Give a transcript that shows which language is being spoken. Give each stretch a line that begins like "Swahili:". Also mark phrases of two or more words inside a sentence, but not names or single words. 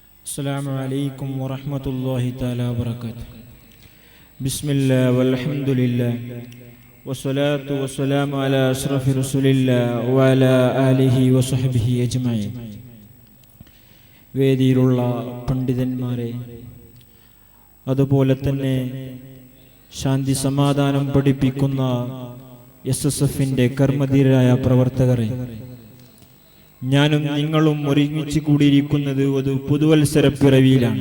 Arabic: السلام عليكم ورحمة الله تعالى وبركاته. بسم الله والحمد لله والصلاة والسلام على أشرف رسول الله وعلى آله وصحبه أجمعين.
Malayalam: വേദിയിലുള്ള പണ്ഡിതന്മാരെ, അതുപോലെ തന്നെ ശാന്തി സമാധാനം പഠിപ്പിക്കുന്ന SSFന്റെ കർമ്മധീരരായ പ്രവർത്തകരെ, ഞാനും നിങ്ങളും ഒരുമിച്ച് കൂടിയിരിക്കുന്നത് ഒരു പുതുവത്സര പിറവിയിലാണ്.